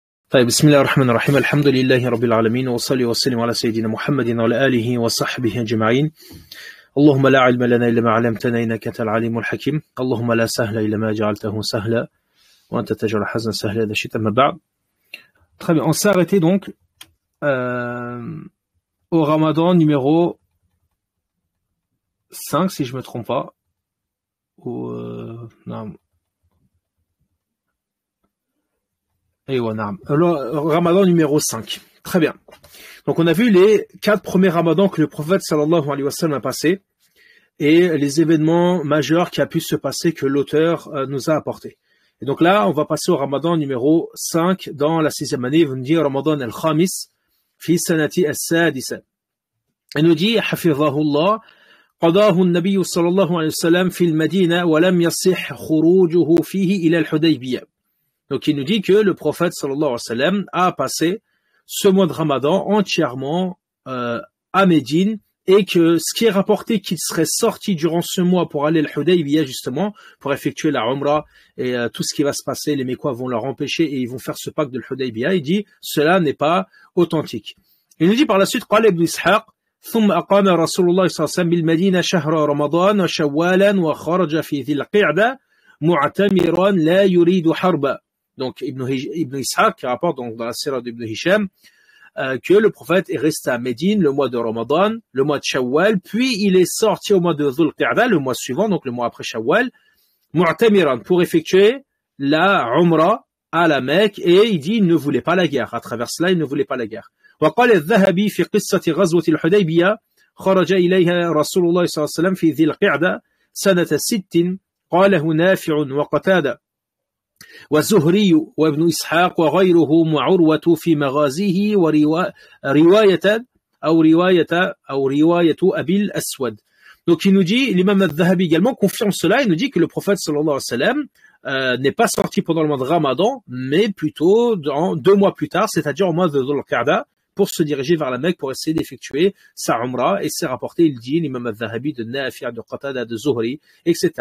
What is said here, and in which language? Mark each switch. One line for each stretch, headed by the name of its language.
Arabic: طيب بسم الله الرحمن الرحيم الحمد لله رب العالمين وصلي وسلم على سيدنا محمد وعلى آله وصحبه أجمعين اللهم لا علم لنا إلا ما علمتنا إنك أنت العليم الحكيم اللهم لا سهل إلا ما جعلته سهلا وأنت تجعل الحزن سهلا إذا شئت. أما بعد.
French: Très bien, on s'est arrêté donc au Ramadan numéro 5 si je me trompe pas. Non. Et ouais, alors, Ramadan numéro 5. Très bien. Donc on a vu les 4 premiers Ramadans que le prophète sallallahu alayhi wa sallam a passé et les événements majeurs qui a pu se passer que l'auteur nous a apporté. Et donc là, on va passer au Ramadan numéro 5 dans la 6e année. Il nous dit
Arabic: Ramadan al-Khamis fi sanati as-sadisa.
French: Il nous dit
Arabic: hafizahullah قضاه النبي صلى الله عليه وسلم في المدينة ولم يصح خروجه فيه إلى الحديبية.
French: Donc il nous dit que le prophète sallallahu alayhi wa sallam a passé ce mois de Ramadan entièrement à Médine et que ce qui est rapporté qu'il serait sorti durant ce mois pour aller à Hudaybiyah justement pour effectuer la Umrah et tout ce qui va se passer, les Mécois vont leur empêcher et ils vont faire ce pacte de Hudaybiyah. Il dit cela n'est pas authentique. Il nous dit par la suite
Arabic: قال ابن إسحاق ثم أقام رسول الله صلى الله عليه وسلم بالمدينة شهر رمضان وشوالا وخرج في ذي القعدة معتمرا لا يريد حربا.
French: Donc Ibn Ishaq qui rapporte donc dans la sira d'Ibn Hisham que le prophète est resté à Médine le mois de Ramadan, le mois de Shawwal, puis il est sorti au mois de Dhul Qa'da, le mois suivant, donc le mois après Shawwal, mu'tamiran, pour effectuer la Umrah à la Mecque, et il dit il ne voulait pas la guerre. À travers cela, il ne voulait pas la guerre.
Arabic: وقال الذهبي في قصة غزوة الحديبية خرج إليها رسول الله صلى الله عليه وسلم في ذي القعدة سنة 6 قاله نافع وقتادة وزهري وابن إسحاق وغيرهم وعروة في مغازيه ورواية أبي الأسود.
French: Donc il nous dit, l'imam al-Dhahabi également confirme cela, il nous dit que le prophète sallallahu alayhi wa sallam n'est pas sorti pendant le mois de Ramadan, mais plutôt 2 mois plus tard, c'est-à-dire au mois de Dhul Qa'da, pour se diriger vers la Mecque pour essayer d'effectuer sa Umrah. Et c'est rapporté, il dit, l'imam al-Dhahabi de Nafi', de Qatada, de Zuhri, etc.